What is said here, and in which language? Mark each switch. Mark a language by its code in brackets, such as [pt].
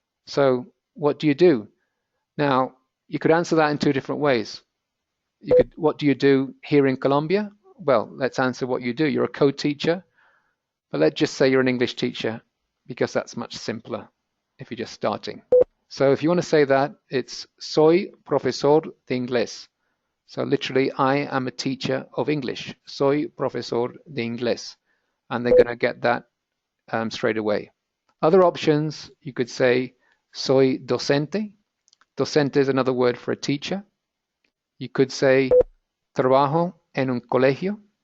[en] So what do you do? Now, you could answer that in two different ways. What do you do here in Colombia? Well, let's answer what you do. You're a co-teacher, but let's just say you're an English teacher because that's much simpler if you're just starting. So if you want to say that, it's [es] soy profesor de inglés. [en] So literally, I am a teacher of English. [es] Soy profesor de inglés. [en] And they're going to get that straight away. Other options, you could say [es] soy docente. [en] Docente is another word for a teacher. You could say [es] trabajo en un colegio.